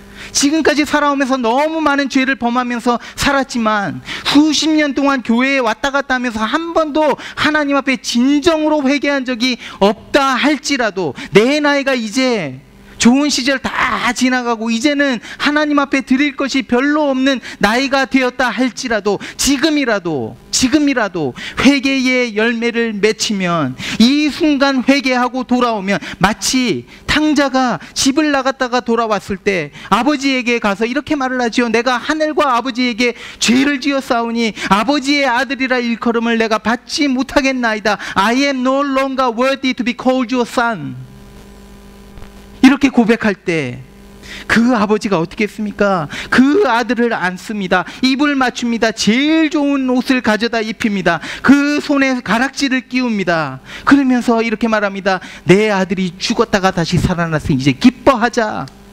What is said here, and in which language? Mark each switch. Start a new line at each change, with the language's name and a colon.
Korean: 지금까지 살아오면서 너무 많은 죄를 범하면서 살았지만, 수십 년 동안 교회에 왔다 갔다 하면서 한 번도 하나님 앞에 진정으로 회개한 적이 없다 할지라도, 내 나이가 이제 좋은 시절 다 지나가고 이제는 하나님 앞에 드릴 것이 별로 없는 나이가 되었다 할지라도, 지금이라도 회개의 열매를 맺히면 이 이 순간 회개하고 돌아오면 마치 탕자가 집을 나갔다가 돌아왔을 때 아버지에게 가서 이렇게 말을 하지요. 내가 하늘과 아버지에게 죄를 지었사오니 아버지의 아들이라 일컬음을 내가 받지 못하겠나이다.
English: I am no longer worthy to be called your son.
Korean: 이렇게 고백할 때 그 아버지가 어떻게 했습니까? 그 아들을 안습니다. 입을 맞춥니다. 제일 좋은 옷을 가져다 입힙니다. 그 손에 가락지를 끼웁니다. 그러면서 이렇게 말합니다. 내 아들이 죽었다가 다시 살아났으니 이제 기뻐하자.